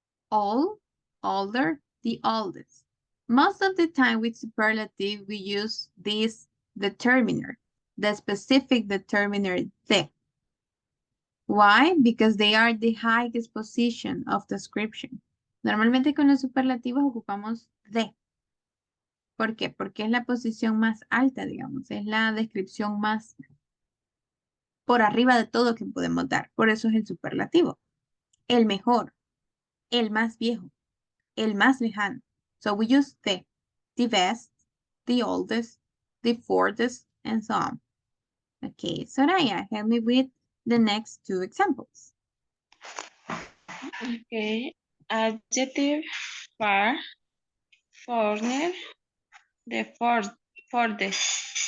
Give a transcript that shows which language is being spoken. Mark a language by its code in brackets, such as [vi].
[en] Old, older, the oldest. Most of the time with superlative, we use this determiner, the specific determiner the. Why? Because they are the highest position of description. [es] Normalmente con los superlativos ocupamos de. ¿Por qué? Porque es la posición más alta, digamos. Es la descripción más por arriba de todo que podemos dar. Por eso es el superlativo. El mejor, el más viejo, el más lejano. [en] So we use the best, the oldest, the furthest, and so on. Okay, Soraya, help me with the next 2 examples. Okay. Adjective, far, foreigner, the furthest.